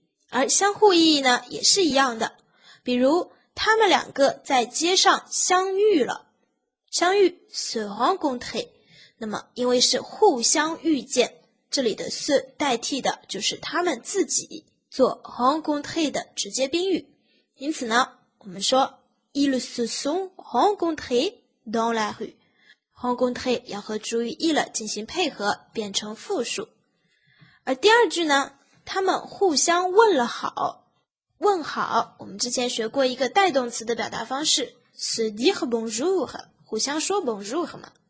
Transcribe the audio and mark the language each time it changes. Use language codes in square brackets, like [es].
[zh] 而相互意义呢，也是一样的。比如他们两个在街上相遇了，相遇 se rencontrer， 那么因为是互相遇见，这里的 se 代替的就是他们自己，做 rencontrer 的直接宾语。因此呢，我们说 [fr] Ils se sont rencontrés dans la rue。 [zh] rencontrer 要和主语 il 进行配合，变成复数。而第二句呢，他们互相问了好。问好，我们之前学过一个带动词的表达方式 se dire bonjour， 互相说 bonjour 嘛。